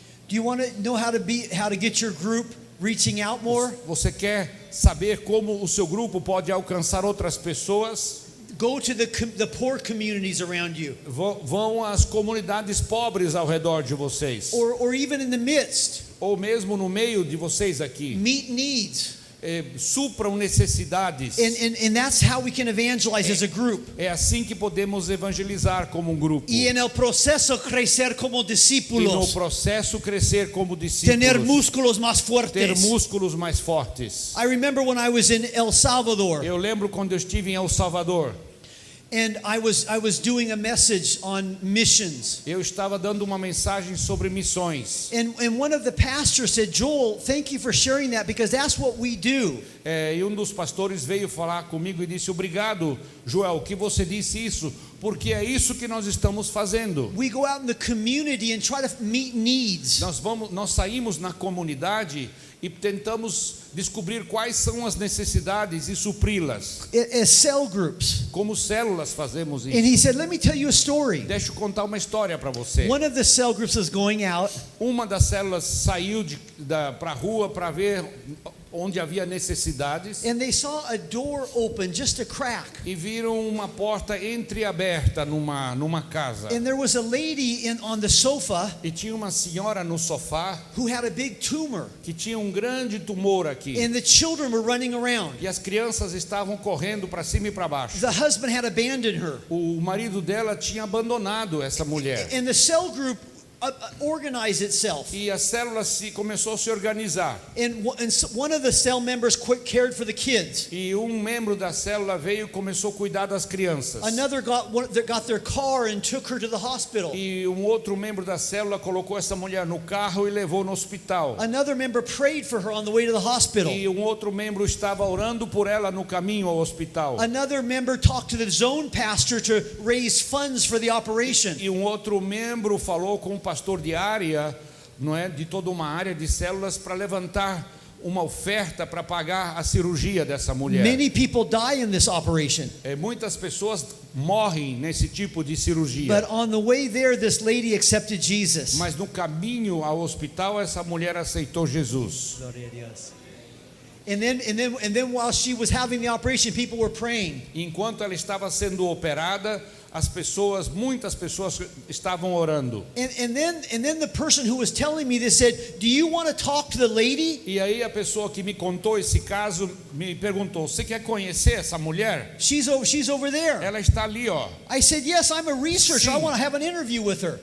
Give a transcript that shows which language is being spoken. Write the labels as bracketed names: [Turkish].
[English] Do you want to know how to get your group reaching out more? [Portuguese] Você quer saber como o seu grupo pode alcançar outras pessoas? [English] Go to the poor communities around you. [Portuguese] Vão às comunidades pobres ao redor de vocês. [English] Or even in the midst. [Portuguese] Ou mesmo no meio de vocês aqui. [English] Meet needs. [Portuguese] Supram necessidades. [English] And that's how we can evangelize as a group. [Portuguese] É assim que podemos evangelizar como um grupo. [Spanish] Y en el proceso crecer como [Portuguese] E no [Spanish] discípulos. [Portuguese] processo crescer como discípulos. [Spanish] Tener músculos más [Portuguese] Ter [Spanish] fuertes. [Portuguese] músculos mais fortes. [English] I remember when I was in El Salvador. [Portuguese] Eu lembro quando eu estive em El Salvador. [English] And I was doing a message on missions. [Portuguese] Eu estava dando uma mensagem sobre missões. [English] And one of the pastors said, Joel, thank you for sharing that because that's what we do. [Portuguese] E um dos pastores veio falar comigo e disse: obrigado, Joel, que você disse isso, porque é isso que nós estamos fazendo. [English] We go out in the community and try to meet needs. [Portuguese] Nós saímos na comunidade e tentamos descobrir quais são as necessidades e supri-las. [English] As cell groups. [Portuguese] Como células fazemos isso. [English] And he said, let me tell you a story. [Portuguese] Deixa eu contar uma história para você. [English] One of the cell groups was going out. [Portuguese] Uma das células saiu para a rua para ver onde havia necessidades. [English] And they saw a door open, just a crack. [Portuguese] E viram uma porta entreaberta numa casa. [English] And there was a lady on the sofa [Portuguese] E tinha uma senhora no sofá [English] who had a big tumor. [Portuguese] que tinha um grande tumor aqui. [English] And the children were running around. [Portuguese] E as crianças estavam correndo para cima e para baixo. [English] The husband had abandoned her. [Portuguese] O marido dela tinha abandonado essa mulher. [English] And the cell group organized itself. [Portuguese] E a célula começou a se organizar. [English] And one of the cell members cared for the kids. [Portuguese] E um membro da célula veio e começou a cuidar das crianças. [English] Another got their car and took her to the hospital. [Portuguese] E um outro membro da célula colocou essa mulher no carro e levou no hospital. [English] Another member prayed for her on the way to the hospital. [Portuguese] E um outro membro estava orando por ela no caminho ao hospital. [English] Another member talked to the zone pastor to raise funds for the operation. [Portuguese] E um outro membro falou com o pastor de área, não é, de toda uma área de células para levantar uma oferta para pagar a cirurgia dessa mulher. [English] Many people die in this operation. [Portuguese] Muitas pessoas morrem nesse tipo de cirurgia. [English] But on the way there, this lady accepted Jesus. [Portuguese] Mas no caminho ao hospital essa mulher aceitou Jesus. Glória a Deus. [English] And then while she was having the operation, people were praying. [Portuguese] Enquanto ela estava sendo operada, muitas pessoas estavam orando. [English] And then the person who was telling me this said, "Do you want to talk to the lady?" [Portuguese] E aí a pessoa que me contou esse caso me perguntou: "Você quer conhecer essa mulher?" [English] She's over there. [Portuguese] Ela está ali, ó. [English] I said, "Yes, I'm a researcher. [Portuguese] Sim. [English] I want to have an interview with her."